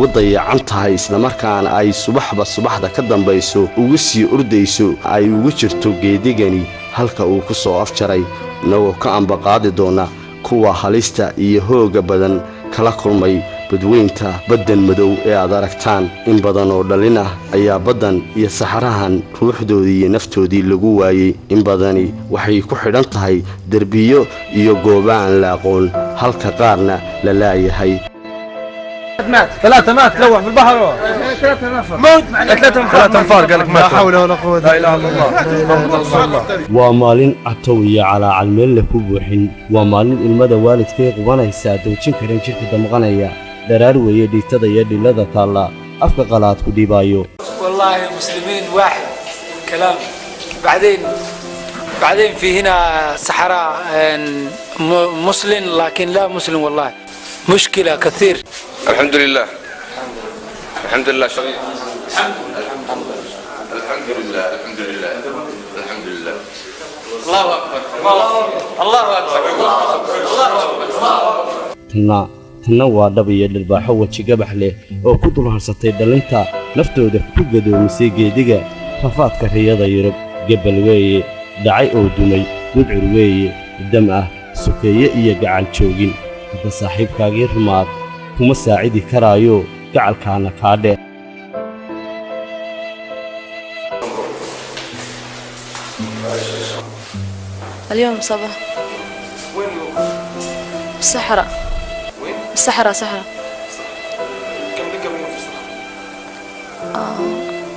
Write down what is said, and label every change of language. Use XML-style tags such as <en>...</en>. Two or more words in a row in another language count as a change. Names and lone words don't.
<so>dayacan tahay isla markaana ay subaxda ka dambayso ugu sii ordayso ay ugu jirto geedigani halka uu ku soo afjaray noo ka ambaqaadi doona kuwa halista iyo hooga badan kala kulmay badweynta baddan madow ee aad aragtaan in badan oo dhalin ah ayaa baddan iyo saxarahan ruuxdoodii iyo naftoodii lagu waayay in badani waxay ku xidhan tahay derbiyo iyo goobaan la aqoon halka qaarna la laayahay</so> <ar>ثلاثة مات لوح في البحر موت 3 انفار قال لك ما حول ولا قوة الا بالله</ar> <so>waa maalin catow iyo calaacal meel la ku buuxin waa maalin ilmada waalidkay qubanaysa doojin karin jirka damqanaya daraar weeye dhiigtada iyo dhilada taala afka qalaad ku dhibaayo</so> <ar>والله مسلمين واحد كلام بعدين في هنا صحراء مسلم لكن لا مسلم والله مشكلة كثير الحمد لله الحمد لله الله أكبر الله أكبر</ar> <so>tanna waa dhab iyo dharbaaxo waji gabax leh oo ku dul harsatay dhalinta naftooda ku gadoomisay geediga rafaadka riyada Yurub gabal weeye dhacay oo dumay gudcur weeye dam ah sukeeye iyo gacan joogin hada saaxiibkaagii rumaad kuma saacidi karaayo gacalkaana kaadhe</so> <ar>اليوم صباح وين الصحراء الصحراء كم لك من في الصحراء</ar>